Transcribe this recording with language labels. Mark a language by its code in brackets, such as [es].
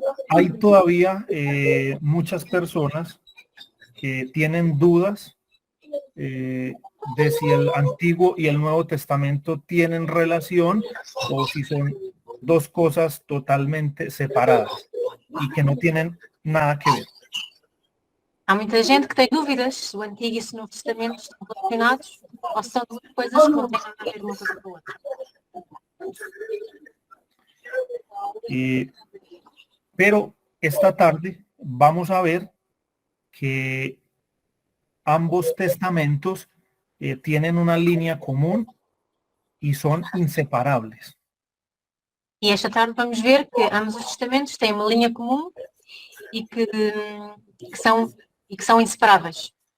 [es] Hay todavía muchas personas que tienen dudas de si el Antiguo y el Nuevo Testamento tienen relación o si son dos cosas totalmente separadas y que no tienen nada que ver. [pt] Há muita gente que tem dúvidas se o Antigo e o Novo Testamento estão relacionados ou são duas coisas que não têm nada a ver uma coisa com a outra. [es] Pero esta tarde vamos a ver que ambos testamentos tienen una línea común y son inseparables. [pt] E esta tarde vamos ver que ambos os testamentos têm uma linha comum e que são inseparáveis.